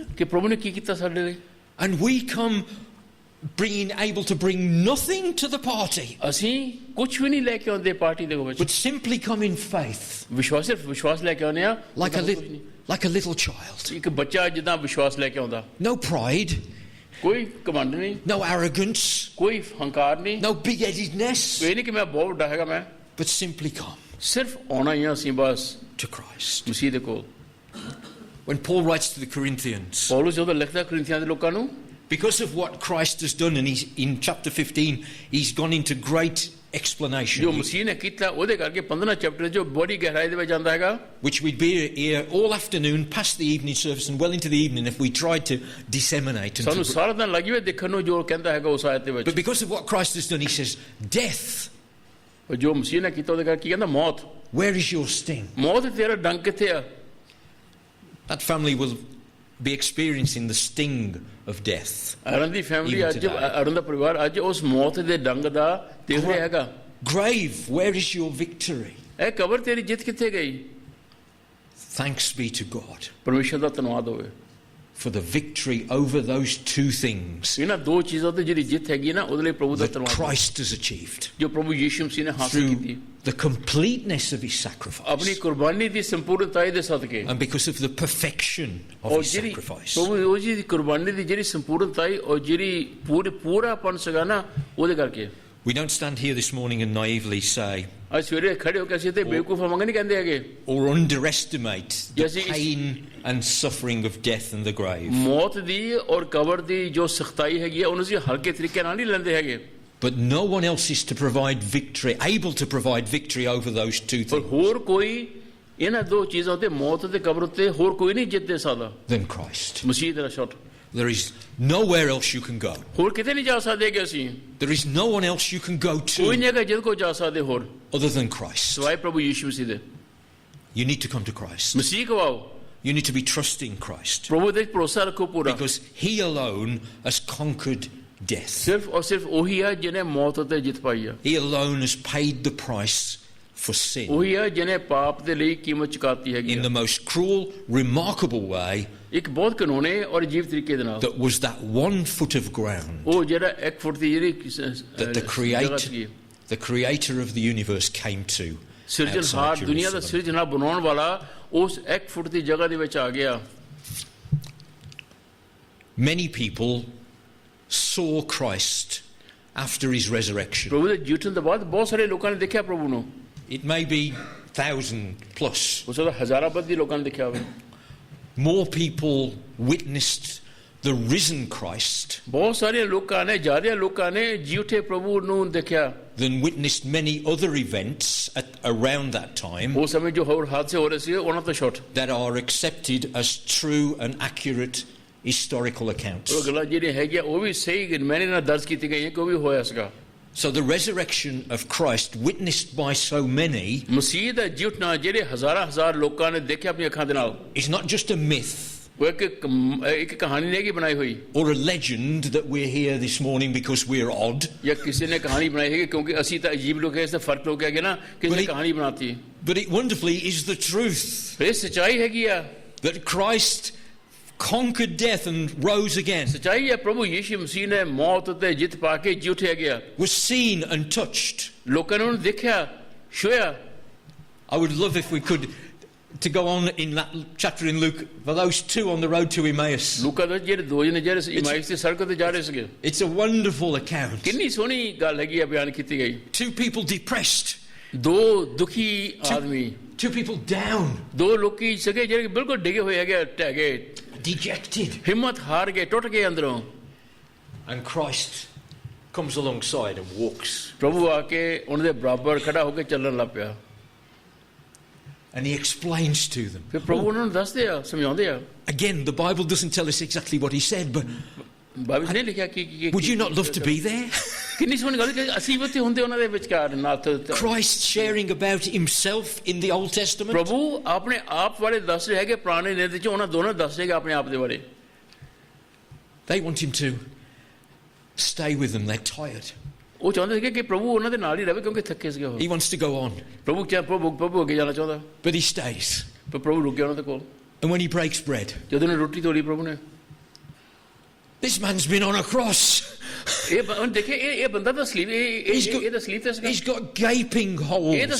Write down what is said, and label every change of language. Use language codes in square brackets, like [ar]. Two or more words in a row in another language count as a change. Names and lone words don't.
[pa] ਕਿ ਪ੍ਰਭੂ ਨੇ ਕੀ ਕੀਤਾ ਸਾਡੇ ਲਈ? [en] And we come able to bring nothing to the party, [pa] ਅਸੀਂ ਕੁਝ ਵੀ ਨਹੀਂ ਲੈ ਕੇ ਆਉਂਦੇ ਪਾਰਟੀ ਦੇ ਵਿੱਚ, [en] but simply come in faith, [pa] ਸਿਰਫ ਵਿਸ਼ਵਾਸ ਲੈ ਕੇ ਆਉਂਦੇ ਆ, [en] like a little child. [pa] ਇੱਕ ਬੱਚਾ ਜਿੱਦਾਂ ਵਿਸ਼ਵਾਸ ਲੈ ਕੇ ਆਉਂਦਾ, [en] No pride, [pa] ਕੋਈ ਕਮਾਂਡ ਨਹੀਂ, [en] no arrogance, [pa] ਕੋਈ ਹੰਕਾਰ ਨਹੀਂ, [en] no big-headedness, [pa] ਇਹ ਨਹੀਂ ਕਿ ਮੈਂ ਬਹੁਤ ਵੱਡਾ ਹੈਗਾ, ਮੈਂ [en] but simply come [pa] ਸਿਰਫ ਆਉਣਾ ਹੀ ਆ ਅਸੀਂ ਬਸ [en] to Christ. [pa] ਮਸੀਹ ਦੇ ਕੋਲ। [en] When Paul writes to the Corinthians, [pa] ਪੌਲੁਸ ਜਦੋਂ ਲਿਖਦਾ ਕੁਰਿੰਥੀਆਂ ਦੇ ਲੋਕਾਂ ਨੂੰ, [en] because of what Christ has done, and he's in chapter 15, he's gone into great [pa] ਜੋ [en] explanation, [pa] ਮਸੀਹ ਨੇ ਕੀਤਾ ਉਹਦੇ ਕਰਕੇ 15 ਚੈਪਟਰ ਜੋ ਬੜੀ ਗਹਿਰਾਈ ਦੇ ਵਿੱਚ ਜਾਂਦਾ ਹੈਗਾ, [en] which we'd be here all afternoon, past the evening service, and well into the evening if we tried to disseminate. [pa] ਸਾਨੂੰ ਸਾਰਾ ਦਿਨ ਲੱਗੀ ਹੋਈ ਦੇਖਣ ਨੂੰ ਜੋ ਕਹਿੰਦਾ ਹੈਗਾ ਉਸ ਆਇਤ ਦੇ ਵਿੱਚ। [en] But because of what Christ has done, he says, death, [pa] ਜੋ ਮਸੀਹ ਨੇ ਕੀਤਾ ਉਹਦੇ ਕਰਕੇ ਕੀ ਕਹਿੰਦਾ? ਮੌਤ, [en] where is your sting? [pa] ਮੌਤ ਤੇਰਾ ਡੰਗ ਕਿੱਥੇ ਆ? [en] That family will be experiencing the sting of death. [pa] ਅਰਨ ਦੀ ਫੈਮਿਲੀ [en] Even [pa] ਅੱਜ, [en] today. [pa] ਅਰਨ ਦਾ ਪਰਿਵਾਰ ਅੱਜ ਉਸ ਮੌਤ ਦੇ ਡੰਗ ਦਾ ਦੇਖ ਰਿਹਾ ਹੈਗਾ। [en] Grave, where is your victory? [pa] ਇਹ ਕਬਰ ਤੇਰੀ ਜਿੱਤ ਕਿੱਥੇ ਗਈ? [en] Thanks be to God [pa] ਪਰਮੇਸ਼ਰ ਦਾ ਧੰਨਵਾਦ ਹੋਵੇ [en] for the victory over those two things [pa] ਇਹਨਾਂ ਦੋ ਚੀਜ਼ਾਂ ਤੇ ਜਿਹੜੀ ਜਿੱਤ ਹੈਗੀ ਨਾ, ਉਹਦੇ ਲਈ ਪ੍ਰਭੂ ਦਾ [en] that [pa] ਧੰਨਵਾਦ [en] Christ has achieved [pa] ਜੋ ਪ੍ਰਭੂ ਯੀਸ਼ੂ ਮਸੀਹ ਨੇ ਹਾਸਲ [en] through [pa] ਕੀਤੀ [en] the completeness of his sacrifice, [pa] ਆਪਣੀ ਕੁਰਬਾਨੀ ਦੀ ਸੰਪੂਰਨਤਾਈ ਦੇ ਸਦਕੇ, [en] and because of the perfection of [pa] ਔਰ [en] his [pa] ਜਿਹੜੀ [en] sacrifice. [pa] ਪ੍ਰਭੂ ਉਹ ਜੀ ਦੀ ਕੁਰਬਾਨੀ ਦੀ ਜਿਹੜੀ ਸੰਪੂਰਨਤਾਈ ਔਰ ਜਿਹੜੀ ਪੂਰਾਪਨ ਸੀਗਾ ਨਾ, ਉਹਦੇ ਕਰਕੇ। [en] We don't stand here this morning and naively say [pa] ਅੱਜ ਸਵੇਰੇ ਖੜੇ ਹੋ ਕੇ ਅਸੀਂ ਤੇ ਬੇਵਕੂਫ ਮੰਗ ਨਹੀਂ ਕਹਿੰਦੇ ਹੈਗੇ, [en] or underestimate the Yes, it's- pain and suffering of death and the grave. [pa] ਮੌਤ ਦੀ ਔਰ ਕਬਰ ਦੀ ਜੋ ਸਖਤਾਈ ਹੈਗੀ ਹੈ ਉਹਨੂੰ ਅਸੀਂ ਹਲਕੇ ਤਰੀਕੇ ਨਾਲ ਨਹੀਂ ਲੈਂਦੇ ਹੈਗੇ। [en] But no one else is to provide victory, able to provide victory over those two [pa] ਪਰ [en] things [pa] ਹੋਰ ਕੋਈ ਇਹਨਾਂ ਦੋ ਚੀਜ਼ਾਂ ਉੱਤੇ, ਮੌਤ ਤੇ ਕਬਰ ਉੱਤੇ ਹੋਰ ਕੋਈ ਨਹੀਂ ਜਿੱਤ ਦੇ ਸਕਦਾ, [en] than Christ. [pa] ਮਸੀਹ ਦਾ ਛੋਟ। [en] There is nowhere else you can go. [pa] ਹੋਰ ਕਿਤੇ ਨਹੀਂ ਜਾ ਸਕਦੇ ਕਿ ਅਸੀਂ, [en] There is no one else you can go [pa] ਕੋਈ [en] to [pa] ਨਹੀਂ ਹੈਗਾ ਜਿਹਦੇ ਕੋਲ ਜਾ ਸਕਦੇ ਹੋਰ [en] other than Christ. [pa] ਸਿਵਾਏ ਪ੍ਰਭੂ ਯੀਸ਼ੂ ਮਸੀਹ ਦੇ। [en] You need to come to Christ. [pa] ਮਸੀਹ ਕੋ ਆਓ, [en] You need to be trusting Christ [pa] ਪ੍ਰਭੂ ਦੇ ਭਰੋਸਾ ਰੱਖੋ ਪੂਰਾ, [en] because he alone has conquered death. [pa] ਸਿਰਫ ਔਰ ਸਿਰਫ ਉਹੀ ਹੈ ਜਿਹਨੇ ਮੌਤ ਉੱਤੇ ਜਿੱਤ ਪਾਈ ਆ, [en] He alone has paid the price for sin [pa] ਉਹੀ ਹੈ ਜਿਹਨੇ ਪਾਪ ਦੇ ਲਈ ਕੀਮਤ ਚੁਕਾਤੀ ਹੈਗੀ [en] in [pa] ਆ, [en] the most cruel, remarkable way, [pa] ਇੱਕ ਬਹੁਤ ਕਾਨੂੰਨੀ ਔਰ ਅਜੀਬ ਤਰੀਕੇ ਦੇ ਨਾਲ। [en] that was that 1 foot of ground [pa] ਉਹ ਜਿਹੜਾ 1 ਫੁੱਟ ਦੀ ਜਿਹੜੀ [en] that the [pa] ਜਗ੍ਹਾ ਸੀਗੀ, [en] creator of the universe came to [pa] ਸਿਰਜਣਹਾਰ [en] outside [pa] ਦੁਨੀਆ ਦਾ [en] Jerusalem. [pa] ਸਿਰਜਣਾ ਬਣਾਉਣ ਵਾਲਾ ਉਸ 1 ਫੁੱਟ ਦੀ ਜਗ੍ਹਾ ਦੇ ਵਿੱਚ ਆ ਗਿਆ। [en] Many people saw Christ after his resurrection. [pa] ਪ੍ਰਭੂ ਦੇ ਜੀਵਨ ਤੋਂ ਬਾਅਦ ਬਹੁਤ ਸਾਰੇ ਲੋਕਾਂ ਨੇ ਦੇਖਿਆ ਪ੍ਰਭੂ ਨੂੰ, [en] It may be 1,000 plus. [pa] ਹੋ ਸਕਦਾ ਹਜ਼ਾਰਾਂ ਬੱਦੀ ਲੋਕਾਂ ਨੇ ਦੇਖਿਆ ਹੋਵੇ। [en] More people witnessed the risen Christ [pa] ਬਹੁਤ ਸਾਰੇ ਲੋਕਾਂ ਨੇ, ਜ਼ਿਆਦਾ ਲੋਕਾਂ ਨੇ ਜੀ ਉਠੇ ਪ੍ਰਭੂ ਨੂੰ ਦੇਖਿਆ [en] than witnessed many other events around that time [pa] ਉਸ ਸਮੇਂ ਜੋ ਹੋਰ ਹਾਦਸੇ ਹੋ ਰਹੇ ਸੀ ਉਹਨਾਂ ਤੋਂ ਛੋਟ। [en] that are accepted as true and accurate historical accounts. [pa] ਉਹ ਗੱਲਾਂ ਜਿਹੜੀਆਂ ਹੈਗੀਆਂ ਉਹ ਵੀ ਸਹੀ ਮੈਨੇ ਨਾਲ ਦਰਜ ਕੀਤੀ ਗਈ ਹੈ ਕਿ ਉਹ ਵੀ ਹੋਇਆ ਸੀਗਾ। [en] So the resurrection of Christ, witnessed by so many, [pa] ਮਸੀਹ ਦਾ ਜੀ ਉਠਣਾ ਜਿਹੜੇ ਹਜ਼ਾਰਾਂ ਲੋਕਾਂ ਨੇ ਦੇਖਿਆ ਆਪਣੀ ਅੱਖਾਂ ਦੇ ਨਾਲ, [en] is not just a myth [pa] ਉਹ ਇੱਕ ਕਹਾਣੀ ਨਹੀਂ ਹੈਗੀ ਬਣਾਈ ਹੋਈ, [en] or a legend that we're here this morning because we're odd. [pa] ਜਾਂ ਕਿਸੇ ਨੇ ਕਹਾਣੀ ਬਣਾਈ ਹੈਗੀ ਕਿਉਂਕਿ ਅਸੀਂ ਤਾਂ ਅਜੀਬ ਲੋਕ ਹੈ, ਇਸ ਦਾ ਫਰਕ ਲੋਕ ਹੈਗੇ ਨਾ, ਕਿਸੇ ਨੇ ਕਹਾਣੀ ਬਣਾਤੀ। [en] But it wonderfully is the truth [pa] ਇਹ ਸੱਚਾਈ ਹੈਗੀ ਆ, [en] that Christ conquered death and rose again, [pa] ਸੱਚਾਈ ਹੈ ਪ੍ਰਭੂ ਯੀਸ਼ੂ ਮਸੀਹ ਨੇ ਮੌਤ ਉੱਤੇ ਜਿੱਤ ਪਾ ਕੇ ਜੀ ਉਠਿਆ ਗਿਆ, [en] was seen and touched, [pa] ਲੋਕਾਂ ਨੇ ਉਹਨੂੰ ਦੇਖਿਆ, ਛੂਹਿਆ, [en] I would love if we could to go on in that chapter in Luke for those two on the road to Emmaus. [pa] ਲੂਕਾ ਦੇ ਜਿਹੜੇ ਦੋ ਜਣੇ ਜਿਹੜੇ ਇਮਾਈਸ ਦੀ ਸੜਕ ਤੇ ਜਾ ਰਹੇ ਸੀਗੇ [en] It's a wonderful account. [pa] ਕਿੰਨੀ ਸੋਹਣੀ ਗੱਲ ਹੈਗੀ ਆ ਬਿਆਨ ਕੀਤੀ ਗਈ [en] Two people depressed, [pa] ਦੋ ਦੁਖੀ ਆਦਮੀ [en] two people down, [pa] ਦੋ ਲੋਕੀ ਸੀਗੇ ਜਿਹੜੇ ਬਿਲਕੁਲ ਡਿੱਗੇ ਹੋਏ ਹੈਗੇ ਢਹਿ ਗਏ [en] dejected. [pa] ਹਿੰਮਤ ਹਾਰ ਗਏ ਟੁੱਟ ਗਏ ਅੰਦਰੋਂ [en] And Christ comes alongside and walks. [pa] ਪ੍ਰਭੂ ਆ ਕੇ ਉਹਨਾਂ ਦੇ ਬਰਾਬਰ ਖੜਾ ਹੋ ਕੇ ਚੱਲਣ ਲੱਗ ਪਿਆ [en] And he explains to them. [pa] ਫਿਰ ਪ੍ਰਭੂ ਉਹਨਾਂ ਨੂੰ ਦੱਸਦੇ ਆ ਸਮਝਾਉਂਦੇ ਆ [en] Again, the Bible doesn't tell us exactly what he said, but [pa] ਬਾਈਬਲ ਨੇ ਲਿਖਿਆ ਕਿ [en] would you not love to be there? [pa] ਕਿੰਨੀ ਸੋਹਣੀ ਗੱਲ ਕਿ ਅਸੀਂ ਉੱਥੇ ਹੁੰਦੇ ਉਹਨਾਂ ਦੇ ਵਿਚਕਾਰ ਨਾਲ [en] Christ sharing about himself in the Old Testament. [pa] ਪ੍ਰਭੂ ਆਪਣੇ ਆਪ ਬਾਰੇ ਦੱਸ ਰਹੇ ਹੈਗੇ ਪੁਰਾਣੇ ਨਿਯਮ ਵਿੱਚ ਉਹਨਾਂ ਦੋਨਾਂ ਦੱਸ ਰਹੇਗਾ ਆਪਣੇ ਆਪ ਦੇ ਬਾਰੇ [en] They want him to stay with them. They're tired. [pa] ਉਹ ਚਾਹੁੰਦੇ ਸੀਗੇ ਕਿ ਪ੍ਰਭੂ ਉਹਨਾਂ ਦੇ ਨਾਲ ਹੀ ਰਹੇ ਕਿਉਂਕਿ ਥੱਕੇ ਸੀਗੇ ਉਹ [en] He wants to go on, [pa] ਪ੍ਰਭੂ ਅੱਗੇ ਜਾਣਾ ਚਾਹੁੰਦਾ [en] but he stays. [pa] ਪਰ ਪ੍ਰਭੂ ਰੁਕ ਗਿਆ ਉਹਨਾਂ ਦੇ ਕੋਲ [en] And when he breaks bread, [pa] ਜਦੋਂ ਨੇ ਰੋਟੀ ਤੋੜੀ ਪ੍ਰਭੂ ਨੇ [en] this man's been on a cross. [pa] ਇਹ ਦੇਖੇ ਇਹ ਬੰਦਾ ਤਾਂ ਸਲੀਪ ਇਹ ਤਾਂ ਸਲੀਪ ਤੇ ਸੀਗਾ [en] He's got gaping [pa] ਇਹ ਤਾਂ [en] holes.